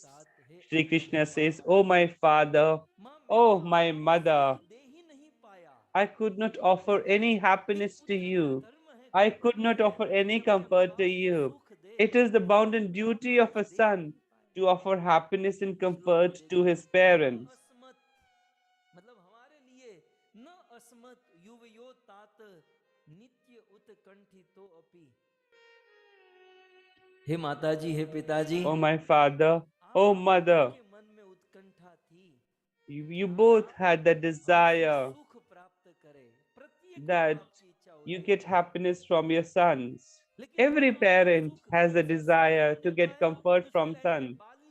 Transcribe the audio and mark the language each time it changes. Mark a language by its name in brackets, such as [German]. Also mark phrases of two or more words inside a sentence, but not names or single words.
[English] Shri Krishna says, oh my father, oh my mother, I could not offer any happiness to you. I could not offer any comfort to you. It is the bounden duty of a son to offer happiness and comfort to his parents. [Hindi] हे माताजी, हे पिताजी, [English] Oh my father, oh mother, you both had the desire that you get happiness from your sons. Every parent has a desire to get comfort from sons.